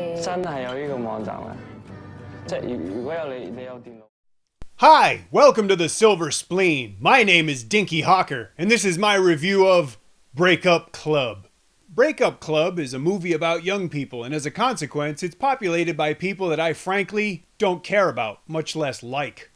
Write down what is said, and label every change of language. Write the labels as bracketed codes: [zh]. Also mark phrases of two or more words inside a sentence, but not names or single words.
[yue] 真係有呢個網站嘅，即係如果有你有電腦。 [en] Hi, welcome to the Silver Spleen. My name is Dinky Hawker, and this is my review of Breakup Club. Breakup Club is a movie about young people, and as a consequence, it's populated by people that I frankly don't care about, much less like.